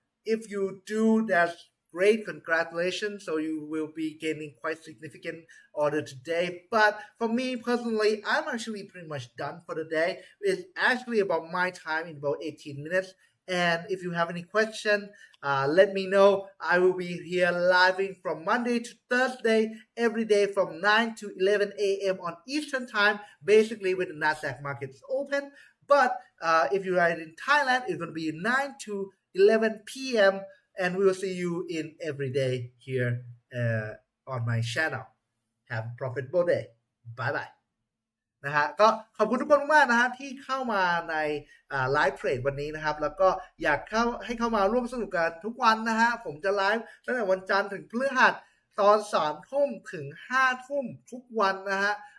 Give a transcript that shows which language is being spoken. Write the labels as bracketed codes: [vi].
[en] if you do that's great congratulations so you will be gaining quite significant order today but for me personally I'm actually pretty much done for the day it's actually about my time in about 18 minutes and if you have any question let me know I will be here live from Monday to Thursday every day from 9 to 11 a.m. on Eastern time basically when the Nasdaq market is open but if you are in Thailand it's going to be 9 to 11 p.m. and we will see you in every day here on my channel have a profitable day bye bye [th] นะฮะก็ขอบคุณทุกคนมากนะฮะที่เข้ามาในไลฟ์เทรดวันนี้นะครับแล้วก็อยากให้เข้ามาร่วมสนุกกันทุกวันนะฮะผมจะไลฟ์ตั้งแต่วันจันทร์ถึงพฤหัสตอน3 ทุ่มถึง5 ทุ่มทุกวันนะฮะ